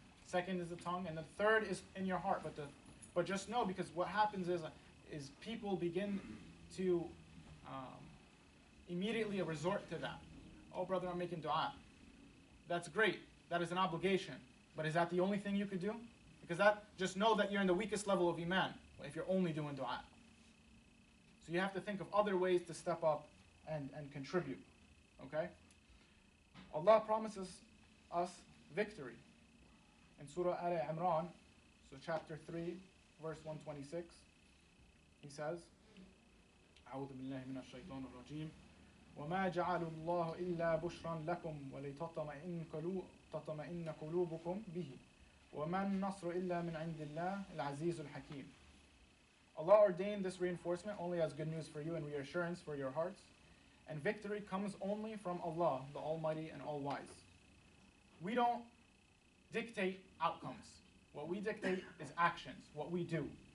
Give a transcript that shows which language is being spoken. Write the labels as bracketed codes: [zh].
[en] Second is the tongue, and the third is in your heart. But just know, because what happens is people begin to immediately resort to that. Oh, brother, I'm making dua. That's great. That is an obligation. But is that the only thing you could do? Because just know that you're in the weakest level of iman if you're only doing dua. So you have to think of other ways to step up and contribute. Okay? Allah promises us victory. In Surah Al-Imran, so chapter 3, verse 126, He says, [ar] أعوذ بالله من الشيطان الرجيم وما جعل الله إلا بشرا لكم ولتطمئن قلوبكم به وما النصر إلا من عند الله العزيز الحكيم. [en] Allah ordained this reinforcement only as good news for you and reassurance for your hearts, and victory comes only from Allah, the Almighty and All-Wise. We don't dictate outcomes. What we dictate is actions, what we do.